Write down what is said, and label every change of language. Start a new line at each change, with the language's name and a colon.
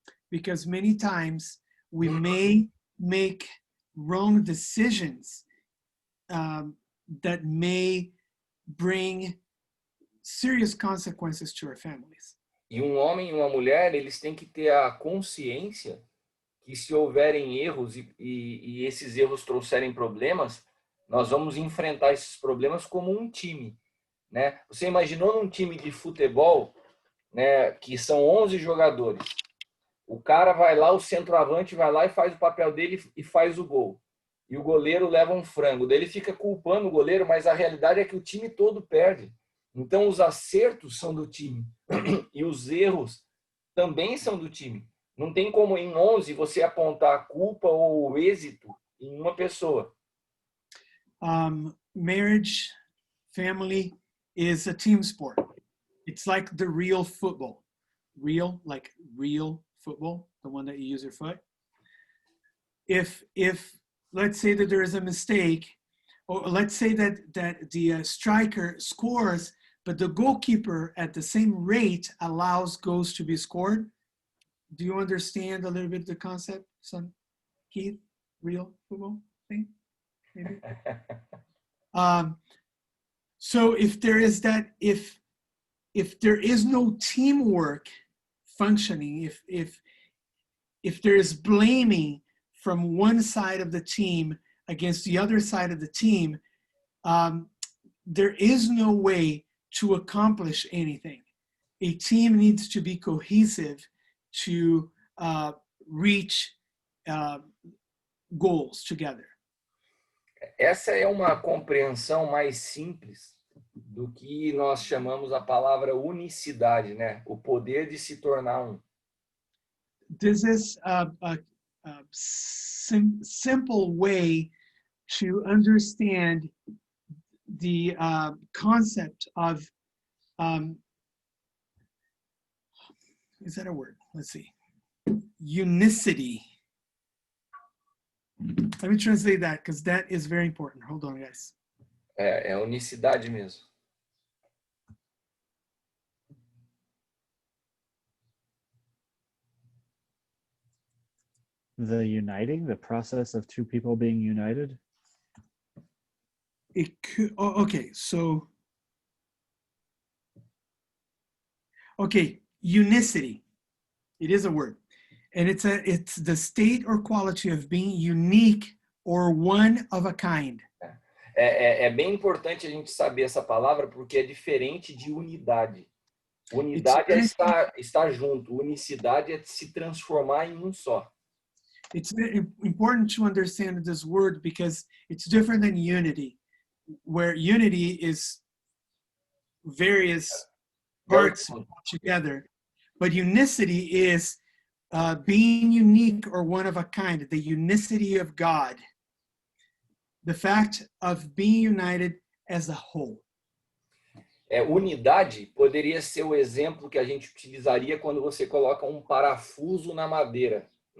English: Because many times we may make wrong decisions that may bring serious consequences to our families.
Portuguese: E um homem e uma mulher, eles têm que ter a consciência que se houverem erros e esses erros trouxerem problemas, nós vamos enfrentar esses problemas como um time, né? Você imaginou num time de futebol, né, que são 11 jogadores, O cara vai lá, o centroavante vai lá e faz o papel dele e faz o gol. E o goleiro leva um frango. Daí ele fica culpando o goleiro, mas a realidade é que o time todo perde. Então os acertos são do time e os erros também são do time. Não tem como em 11 você apontar a culpa ou o êxito em uma pessoa.
English: Marriage, family is a team sport. It's like the real football. Real, like real football, the one that you use your foot. If let's say that there is a mistake, or let's say that the striker scores, but the goalkeeper at the same rate allows goals to be scored. Do you understand a little bit the concept, son Keith? Real football thing, maybe. So if there is that, if there is no teamwork functioning, if there is blaming from one side of the team against the other side of the team, there is no way to accomplish anything. A team needs to be cohesive to reach goals together.
Portuguese: Essa é uma compreensão mais simples do que nós chamamos a palavra unicidade, né? O poder de se tornar um.
English: This is a simple way to understand the concept of, is that a word? Let's see. Unicity. Let me translate that because that is very important. Hold on, guys.
Portuguese: É unicidade mesmo.
English: The uniting, the process of two people being united? It could, okay, so, okay, unicity. It is a word. And it's the state or quality of being unique or one of a kind.
Portuguese: É bem importante a gente saber essa palavra porque é diferente de unidade. Unidade é estar junto, unicidade é se transformar em um só.
English: It's important to understand this word because it's different than unity, where unity is various parts together, but unicity is being unique or one of a kind, the unicity of God, the fact of being united as a whole.
Portuguese: Unidade poderia ser o exemplo que a gente utilizaria quando você coloca um parafuso na madeira.